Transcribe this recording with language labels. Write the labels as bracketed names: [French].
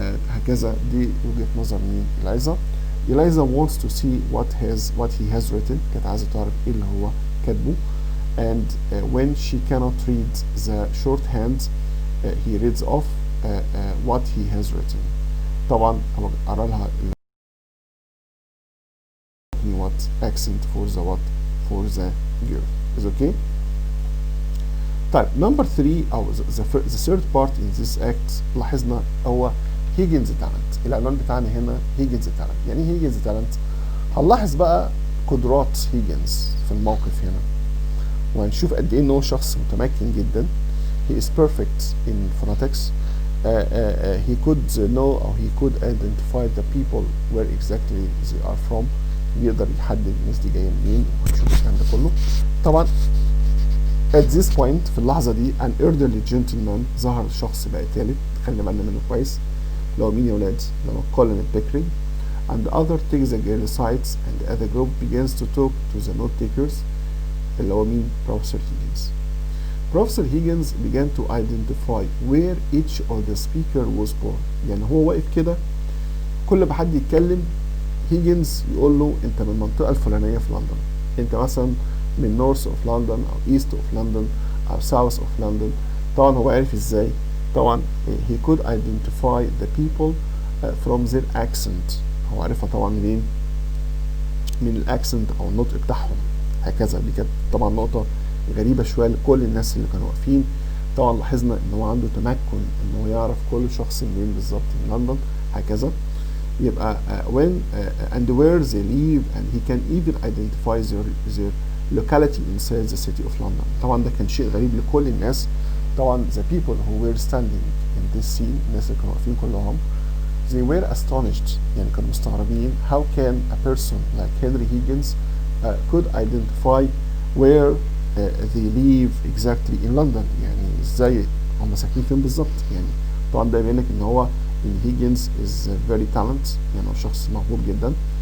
[Arabic] هكذا دي وجهة نظر مين؟ إلايزا. إلايزا [English] wants to see what he has written، [Arabic] كانت عايزة تعرف ايه اللي هو كاتبه. [English] and when she cannot read the shorthand he reads off what he has written. [Arabic] طبعا قرا لها [English] what accent for the girl is okay. [Arabic] طيب [English] number 3 او the third part in this act [Arabic] لاحظنا هو هيجنز تالنت. العنوان بتاعنا هنا هيجنز تالنت. يعني ايه هيجنز تالنت؟ هنلاحظ بقى قدرات هيجنز في الموقف هنا وهنشوف قد ايه ان هو شخص متمكن جدا. [English] he is perfect in phonetics. He could know or he could identify the people where exactly they are from. [Arabic] بيقدر يحدد الناس دي جايه منين وهنشوف الكلام ده كله. طبعا [English] at this point [Arabic] في اللحظه دي [English] an elderly gentleman [Arabic] ظهر شخص بقى تالت، خلي بالنا منه كويس، اللي هو مين يا ولاد؟ اللي هو كولين بيكري. [English] and the other takes the girl aside and as the group begins to talk to the note takers، [Arabic] اللي هو مين؟ [English] Professor Higgins. Professor Higgins began to identify where each of the speaker was born. [Arabic] يعني هو واقف كده كل ما حد يتكلم هيجنز يقول له انت من المنطقه الفلانيه في لندن، انت مثلا من نورث اوف لندن او ايست اوف لندن او ساوث اوف لندن. طبعا هو عارف ازاي؟ طبعا [English] he could identify the people from their accent. [Arabic] هو عارفها طبعا منين؟ من الاكسنت او النطق بتاعهم. هكذا دي كانت طبعا نقطه غريبه شويه لكل الناس اللي كانوا واقفين. طبعا لاحظنا ان هو عنده تمكن ان هو يعرف كل شخص منين بالظبط من لندن. هكذا يبقى [English] when and where they live and he can even identify their locality inside the city of London. [Arabic] طبعا ده كان شيء غريب لكل الناس. [English] طبعا the people who were standing in this scene، [Arabic] الناس اللي كانوا واقفين كلهم [English] they were astonished، [Arabic] يعني كانوا مستغربين [English] how can a person like Henry Higgins could identify where they live exactly in London. [Arabic] يعني ازاي هم ساكنين فين بالظبط. يعني طبعا ده يبين لك ان هو ان هيجنز [English] is very talented، [Arabic] يعني هو شخص موهوب جدا.